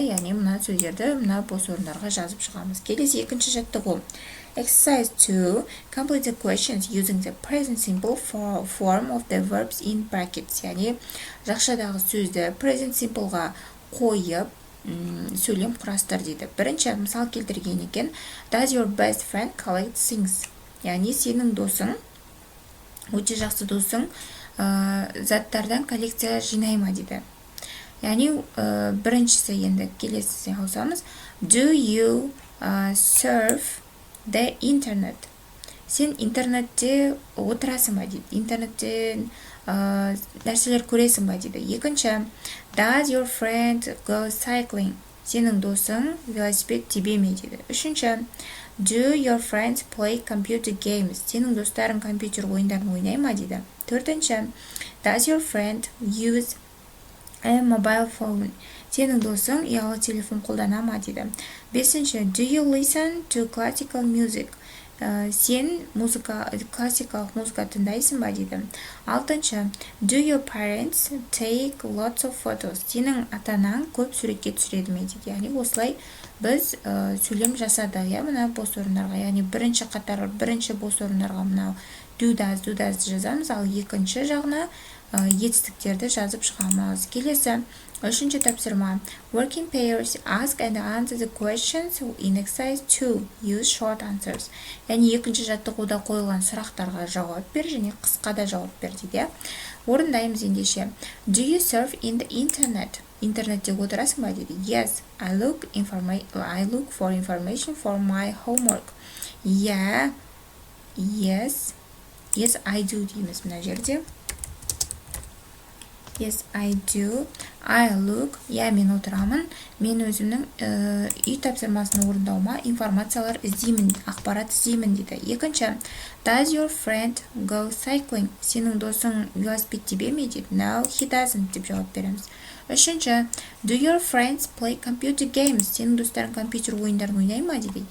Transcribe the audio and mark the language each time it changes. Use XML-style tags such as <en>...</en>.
<kk>Яғни мына сөздерді мына бос орындарға жазып шығамыз. Келесі екінші жаттығу. Exercise 2.</kk> <en>Complete the questions using the present simple form of the verbs in brackets.</en> <kk>Яғни жақшадағы сөзді present simpleға қойып, сөйлем құрастыр дейді. Бірінші мысал келтірген екен.</kk> <en>Does your best friend collect things?</en> <kk>Яғни сенің досың, өте жақсы досың, заттардан коллекция жинай ма дейді. Яғни біріншісі енді келесісе қосамыз.</kk> <en>Do you surf the internet?</en> <kk>Сен интернетте отырасың ба дейді. Интернеттен нәрселер көресің ба дейді. Екінші,</kk> <en>does your friend go cycling?</en> <kk>Сенің досың велосипед тебе ме дейді. Үшінші,</kk> <en>do your friends play computer games?</en> <kk>Сенің достарың компьютер ойындарын ойнай ма дейді. Төртінші,</kk> <en>does your friend use a mobile phone?</en> <kk>Сенің досың ұялы телефон қолдана ма дейді. Бесінші,</kk> <en>do you listen to classical music?</en> <kk>Сен классикалық музыка тыңдайсың ба дейді. Алтыншы,</kk> <en>do your parents take lots of photos?</en> <kk>Сенің ата-анаң көп суретке түсіреді ме дейді. Яғни осылай біз сөйлем жасадық, мына бос орындарға. Яғни бірінші бос орындарға мынау do does жазамыз, ал екінші жағына етістіктерді жазып шығамыз. Келесі үшінші тапсырма.</kk> <en>Working pairs ask and answer the questions in exercise 2. Use short answers.</en> <kk>Яғни екінші жаттығуда қойылған сұрақтарға жауап бер және қысқа да жауап бер дейді. Орындаймыз ендеше.</kk> <en>Do you surf in the internet?</en> <kk>Интернетте отырасың ба дейді.</kk> <en>Yes, I look for information for my homework. Yeah, yes, I do</en> <kk>дейміз мына жерде.</kk> <en>Yes, I do. I look.</en> <kk>Мен отырамын. Мен өзімнің үй тапсырмасын орындауыма информациялар іздеймін, ақпарат іздеймін дейді.</kk> <en>Екінші, does your friend go cycling?</en> <kk>Сенің досың велосипед тебе ме дейді.</kk> <en>No, he doesn't</en> <kk>деп жауап береміз. Үшінші,</kk> <en>do your friends play computer games?</en> <kk>Сенің достарың компьютер ойындарын ойнай ма дейді.</kk>